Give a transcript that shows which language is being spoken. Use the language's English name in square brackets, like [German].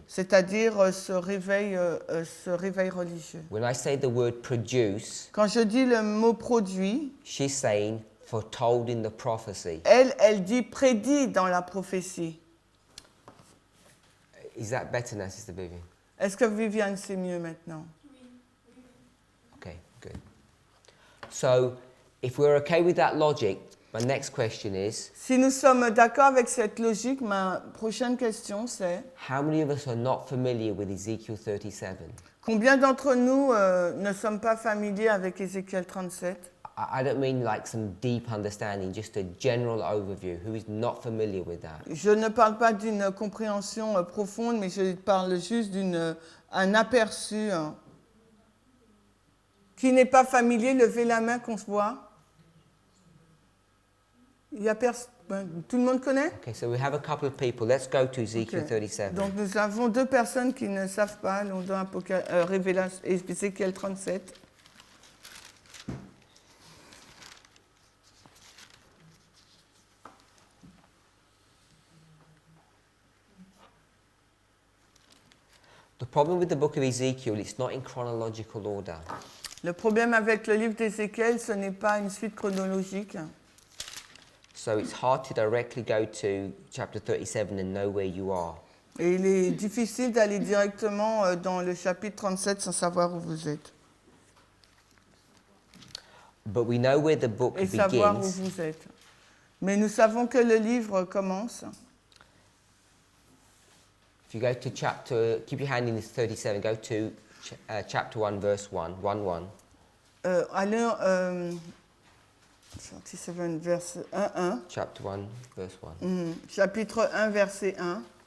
[French] c'est-à-dire ce réveil religieux. [English] When I say the word produce, [French] Quand je dis le mot produit, [English] she's saying foretold in the prophecy. [French] elle dit prédit dans la prophétie. [English] Is that better now, Sister Vivian? [French] Est-ce que Viviane sait mieux maintenant? [English] Okay, good. So, if we're okay with that logic, my next question is, [French] Si nous sommes d'accord avec cette logique, ma prochaine question c'est [English] how many of us are not familiar with Ezekiel 37? [French] combien d'entre nous ne sommes pas familiers avec Ézéchiel 37? [English] I don't mean like some deep understanding, just a general overview. Who is not familiar with that? [French] Je ne parle pas d'une compréhension profonde, mais je parle juste d'un aperçu. Qui n'est pas familier, levez la main qu'on se voit. Il y a tout le monde connaît? [English] Okay, so we have a couple of people. Let's go to Ezekiel Ok. 37. [French] Donc nous avons deux personnes qui ne savent pas, dans Révélation, Ézéchiel 37. [English] The problem with the book of Ezekiel, it's not in chronological order. [French] Le problème avec le livre d'Ézéchiel, ce n'est pas une suite chronologique. [English] So it's hard to directly go to chapter 37 and know where you are. [French] Et il est difficile d'aller directement dans le chapitre 37 sans savoir où vous êtes. [English] But we know where the book [French] Et savoir où [English] begins. [French] vous êtes. Mais nous savons que le livre commence. [English] If you go to chapter, keep your hand in this 37, go to chapter 1, verse 1, 1. [French] Alors, 37, verset 1. [English] Chapter 1, verse 1. [French] Chapitre 1, verset 1.